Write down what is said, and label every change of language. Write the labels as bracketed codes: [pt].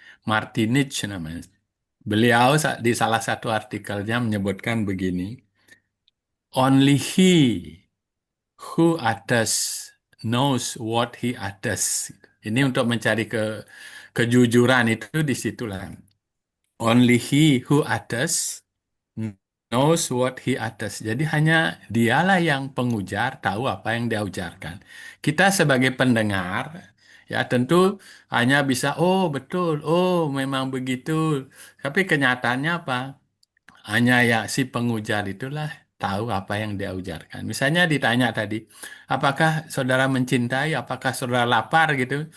[id] Martinich namanya. Beliau di salah satu artikelnya menyebutkan begini, [en] Only he who utters knows what he utters. [id] Ini untuk mencari kejujuran itu disitulah. [en] Only he who utters knows what he utters. [id] Jadi hanya dialah yang pengujar tahu apa yang dia ujarkan. Kita sebagai pendengar ya tentu hanya bisa oh betul, oh memang begitu. Tapi kenyataannya apa? Hanya ya si pengujar itulah tahu apa yang dia ujarkan. Misalnya ditanya tadi, apakah saudara mencintai, apakah saudara lapar gitu.